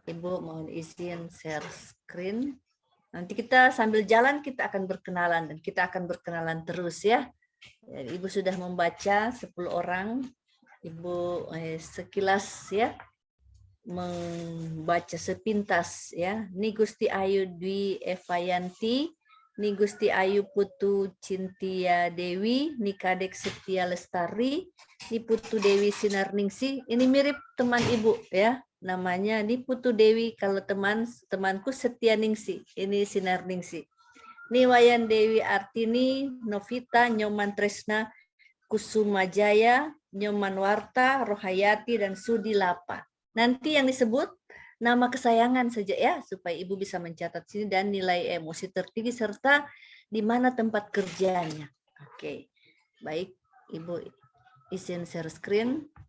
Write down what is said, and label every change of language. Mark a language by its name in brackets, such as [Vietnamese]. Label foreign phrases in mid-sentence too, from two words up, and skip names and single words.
[Indonesian] Ibu mohon izin [English] share screen. [Indonesian] Nanti kita sambil jalan kita akan berkenalan dan kita akan berkenalan terus ya. Jadi, Ibu sudah membaca 10 orang. Ibu sekilas ya membaca sepintas ya. Ni Gusti Ayu Dwi Evayanti, ni Gusti Ayu Putu Cintia Dewi, ni Kadek Setia Lestari, ni Putu Dewi Sinarningsi. Ini mirip teman Ibu ya. Namanya ni Putu Dewi, kalau temanku Setia Ningsi, ini Sinarningsi. Ni Wayan Dewi Artini, Novita, Nyoman Tresna, Kusuma Jaya, Nyoman Warta, Rohayati, dan Sudi Lapa. Nanti yang disebut nama kesayangan saja ya, supaya Ibu bisa mencatat sini dan nilai emosi tertinggi serta di mana tempat kerjanya. Oke, baik Ibu izin [English] share screen.